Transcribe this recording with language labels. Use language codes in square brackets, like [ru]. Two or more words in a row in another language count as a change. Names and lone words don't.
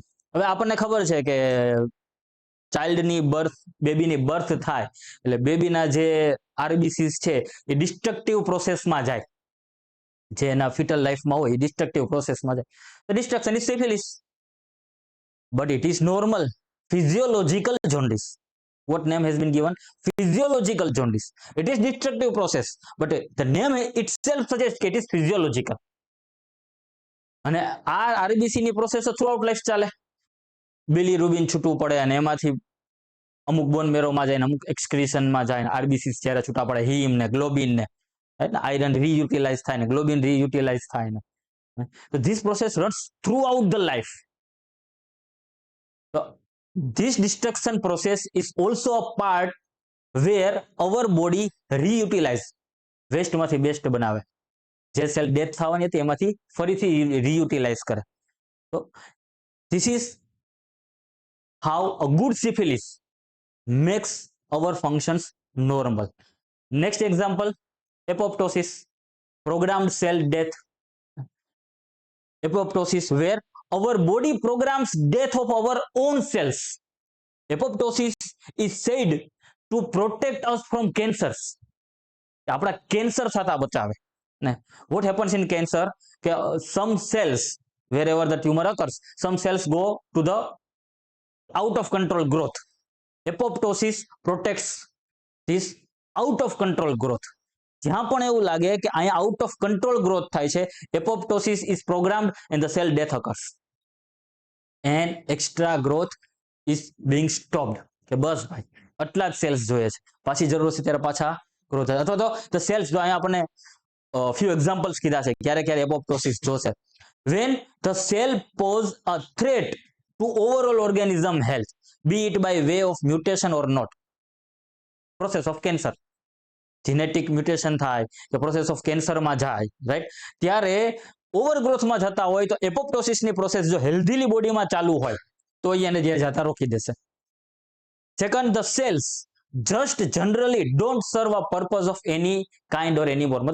[gu] હવે આપણને ખબર છે કે ચાઇલ્ડની બર્થ, બેબીની બર્થ થાય એટલે બેબીના જે આરબીસીસ છે એ [en] destructive processમાં [gu] જાય, જે એના [en] fetal lifeમાં [gu] હોય એ [en] destructive processમાં [gu] જાય. [en] તો destruction is syphilis, but it is normal physiological jaundice. What name has been given? Physiological jaundice. It is destructive process, but the name itself suggests that it is physiological. [gu] અને આ આરબીસી ની પ્રોસેસ [en] through out life [gu] ચાલે. બિલીરુબિન છૂટું પડે અને એમાંથી અમુક [en] bone marrowમાં [gu] જાય, અમુક એક્સક્રીશનમાં જાય, આરબીસી જ્યારે છૂટા પડે, હિમ ને ગ્લોબિન ને આયરન રીયુટિલાઇઝ થાય ને ગ્લોબિન રીયુટિલાઇઝ થાય ને. [en] તો this process runs through out the life. So this destruction process is also a part where our body reutilize, [gu] વેસ્ટ માંથી બેસ્ટ બનાવે, જે [en] cell death [gu] થવાની હતી એમાંથી ફરીથી રીયુટિલાઇઝ કરે. [en] તો this is how a good syphilis makes our functions normal. Next example, apoptosis, programmed cell death. Apoptosis where our body programs death of our own cells. Apoptosis is said to protect us from cancers. [gu] આપણા કેન્સર થતા બચાવે ને. [en] What happens in cancer? કે some cells, wherever the tumor occurs, some cells go to the out of control growth. Apoptosis protects this out of control growth. [gu] જ્યાં પણ એવું લાગે કે અહીંયા [en] out of control growth [gu] થાય છે, [en] apoptosis is programmed and the cell death occurs and extra growth is being stopped. [gu] કે બસ ભાઈ આટલા જ સેલ્સ જોઈએ છે, પાછી જરૂર છે ત્યારે પાછા ગ્રો થાય. અથવા તો [en] the cells, [gu] જો અહીંયા આપણને [en] few examples [gu] કીધા છે ક્યારે ક્યારે એપોપ્ટોસિસ જોશે. [en] when the cell pose a threat to overall organism health, be it by way of mutation or not. process of cancer, genetic mutation [gu] થાય કે [en] process of cancerમાં [gu] જાય, રાઈટ, ત્યારે ઓવરગ્રોથમાં જતા હોય તો એપોપ્ટોસિસની પ્રોસેસ જો હેલ્ધીલી બોડીમાં ચાલુ હોય તો એને જે જતા રોકી દેશે. [en] second, the cells just generally don't serve a purpose of any kind or any more.